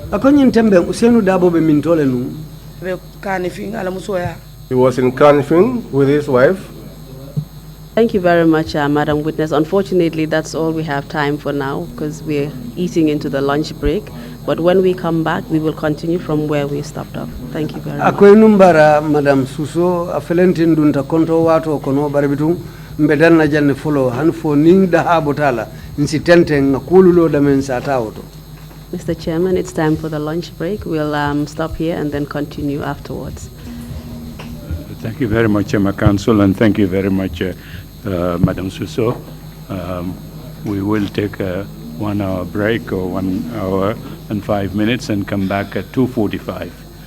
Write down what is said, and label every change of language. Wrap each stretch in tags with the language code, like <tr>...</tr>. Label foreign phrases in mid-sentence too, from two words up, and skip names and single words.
<en>He was in Kanifing with his wife. Thank you very much, Madam Witness. Unfortunately, that's all we have time for now because we're eating into the lunch break. But when we come back, we will continue from where we stopped off. Thank you very much.</en> <man>Madam Susso, afelentin dunta konto wato kono barabitum mbedanna janne follow han fo ning da habotala insitente ngakululo da men satawto.</man> <en>Mr. Chairman, it's time for the lunch break. We'll stop here and then continue afterwards. Thank you very much, Emma Council, and thank you very much, Madam Susso. We will take a 1 hour break or 1 hour and 5 minutes and come back at 2:45.</en>